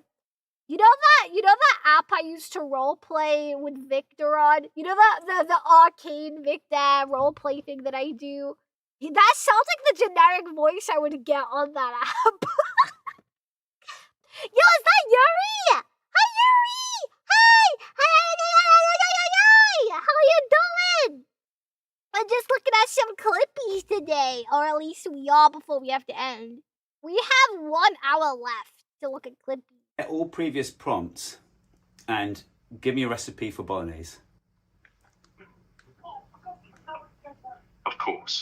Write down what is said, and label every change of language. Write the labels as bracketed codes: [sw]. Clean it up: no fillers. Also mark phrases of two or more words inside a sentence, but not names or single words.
[en] You know that app I used to roleplay with Victor on? You know the arcane Victor roleplay thing that I do? That sounds like the generic voice I would get on that app. Yo, is that Yuri? Hi, Yuri! Hi! Hi! How you doing? I'm just looking at some clippies today, or at least we are before we have to end. We have 1 hour left to look at clippies. Get all previous prompts and give me a recipe for bolognese. Of course.